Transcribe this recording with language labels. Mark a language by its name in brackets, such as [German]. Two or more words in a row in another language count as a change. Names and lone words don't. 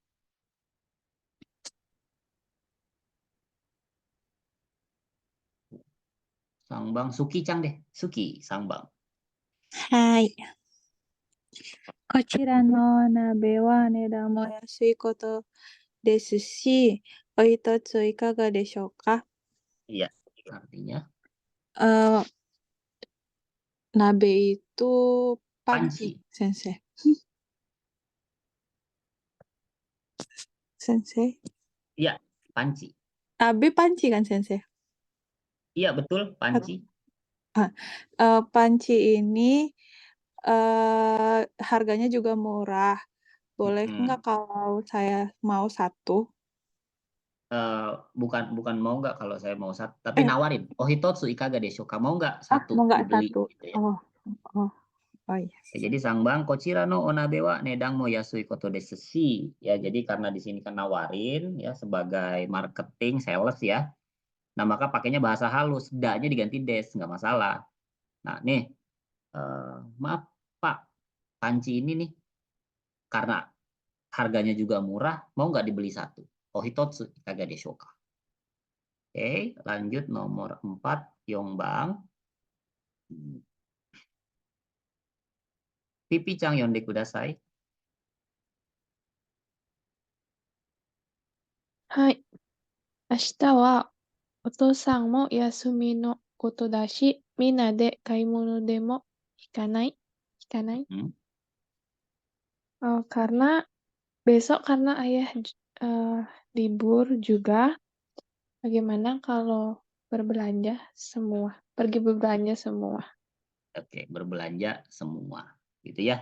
[Japanese] 三番鈴木ちゃん deh. 鈴木三番. はい。こちらの鍋は値段も安いことですし、お一ついかがでしょうか。 [Indonesian] Iya, artinya Nabe itu panci. panci, Sensei. Sensei. Iya, panci. Nabe panci kan, Sensei? Iya, betul, panci. Panci ini harganya juga murah. Boleh nggak kalau saya mau satu? Bukan mau nggak kalau saya mau satu, tapi nawarin. [Japanese] お一ついかがでしょうか, [Indonesian] mau nggak satu Mau nggak dibeli satu? gitu ya. Oh iya. Ya, jadi [Japanese] 三番こちらのお鍋は値段も安いことですし. [Indonesian] Ya, jadi karena di sini kan nawarin ya sebagai marketing sales ya. Nah, maka pakainya bahasa halus, da-nya diganti des, nggak masalah. Nah, nih maaf Pak, panci ini nih karena harganya juga murah, mau nggak dibeli satu? [Japanese] お一ついかがでしょうか. [Indonesian] Oke, lanjut nomor 4, Yongbang. [Japanese] ピピちゃん読んでください. はい。明日はお父さんも休みのことだし、みんなで買い物でも行かない [Indonesian] karena besok karena ayah libur juga, bagaimana kalau pergi berbelanja semua? Oke, berbelanja semua. Gitu ya.